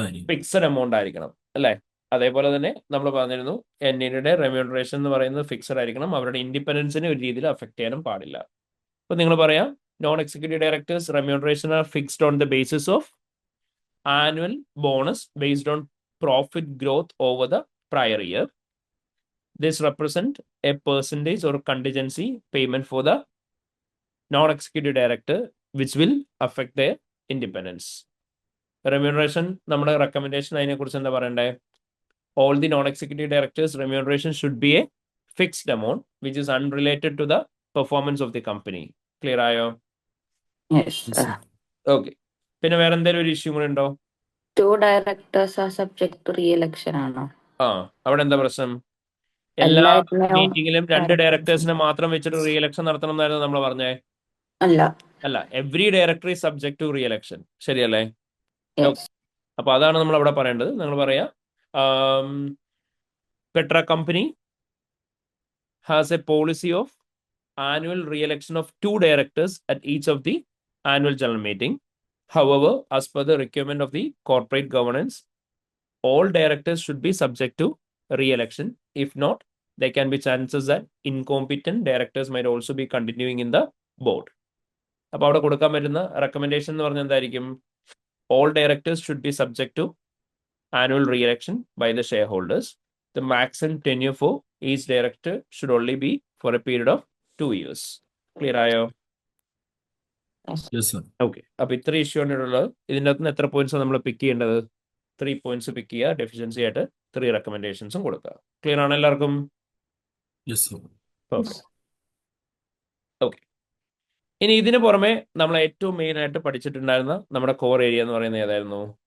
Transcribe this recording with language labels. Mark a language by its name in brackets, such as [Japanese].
[Malayalam] Fixed amount ആയിരിക്കണം അല്ലേ? അതേപോലെ തന്നെ നമ്മൾ പറഞ്ഞിരുന്നു NADയുടെ റെമ്യൂണറേഷൻ എന്ന് പറയുന്നത് ഫിക്സഡ് ആയിരിക്കണം. അവരുടെ ഇൻഡിപെൻഡൻസിനെ ഒരു രീതിയിൽ അഫക്ട് ചെയ്യാനും പാടില്ല. അപ്പൊ നിങ്ങൾ പറയാം [English] Non executive directors remuneration are fixed on the basis of annual bonus based on profit growth over the prior year. This represent a percentage or contingency payment for the non-executive director which will affect their independence. [Malayalam] Remuneration നമ്മുടെ recommendation അതിനെ കുറിച്ച് എന്താ പറയണ്ടേ? [English] All the non-executive directors remuneration should be a fixed amount which is unrelated to the performance of the company. [Malayalam] Clear ആയോ? [English] Okay. [Malayalam] പിന്നെ വേറെ എന്തെങ്കിലും ഒരു ഇഷ്യൂ കൂടെ ഉണ്ടോ? [English] 2 directors are subject to re-election ആണോ? [Malayalam] അവിടെ എന്താ പ്രശ്നം? എല്ലാ എല്ലാത്തിനും മീറ്റിംഗിലും 2 ഡയറക്ടേഴ്സിനെ മാത്രം വെച്ചിട്ട് റീ എലക്ഷൻ നടത്തണം എന്നായിരുന്നു നമ്മൾ പറഞ്ഞേ? അല്ല, [English] Every director is subject to re election. [Malayalam] ശരിയല്ലേ? അപ്പൊ അതാണ് നമ്മൾ അവിടെ പറയേണ്ടത്. നിങ്ങൾ പറയാ [English] Petra company has a policy of annual re election of 2 directors at each of the annual general meeting. However, as per the requirement of the corporate governance, all directors should be subject to re-election. If not, there can be chances that incompetent directors might also be continuing in the board. [Malayalam] അപ്പോൾ അവിടെ കൊടുക്കാൻ പറ്റുന്ന recommendation എന്ന് പറഞ്ഞാൽ എന്തായിരിക്കും? [English] All directors should be subject to annual re-election by the shareholders. The maximum tenure for each director should only be for a period of 2 years. [Malayalam] Clear ആയോ? Okay. അപ്പൊ ഇത്ര ഇഷ്യൂ ആണ് ഉള്ളത്. ഇതിൻ്റെ അകത്ത് എത്ര പോയിന്റ്സ് നമ്മൾ പിക്ക് ചെയ്യേണ്ടത്? 3 പോയിന്റ്സ് പിക്ക് ചെയ്യുക. ഡെഫിഷ്യൻസി ആയിട്ട് 3 റെക്കമെൻഡേഷൻസും കൊടുക്കുക. ക്ലിയർ ആണ് എല്ലാവർക്കും? ഓക്കെ. ഇനി ഇതിന് പുറമെ നമ്മൾ ഏറ്റവും മെയിൻ ആയിട്ട് പഠിച്ചിട്ടുണ്ടായിരുന്ന നമ്മുടെ കോർ ഏരിയ എന്ന് പറയുന്നത് ഏതായിരുന്നു?